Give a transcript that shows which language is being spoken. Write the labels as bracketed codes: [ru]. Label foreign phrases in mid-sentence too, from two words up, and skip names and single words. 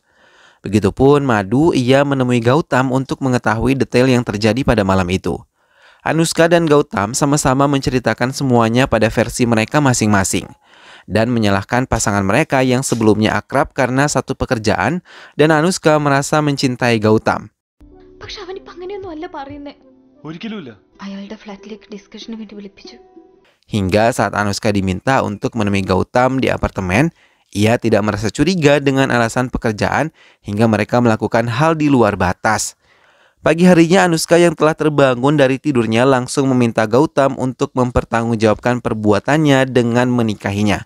[id] Begitupun Madu, ia menemui Gautam untuk mengetahui detail yang terjadi pada malam itu. Anuska dan Gautam sama-sama menceritakan semuanya pada versi mereka masing-masing dan menyalahkan pasangan mereka yang sebelumnya akrab karena satu pekerjaan, dan Anuska merasa mencintai Gautam. [ml] പക്ഷെ അവനിപ്പോ അങ്ങനെയൊന്നും അല്ല പറയുന്നേ. അയാളുടെ ഫ്ലാറ്റിലേക്ക് ഡിസ്കഷന് വേണ്ടി വിളിപ്പിച്ചു. [id] Hingga saat Anuska diminta untuk menemui Gautam di apartemen, ia tidak merasa curiga dengan alasan pekerjaan hingga mereka melakukan hal di luar batas. Pagi harinya Anuska yang telah terbangun dari tidurnya langsung meminta Gautam untuk mempertanggungjawabkan perbuatannya dengan menikahinya.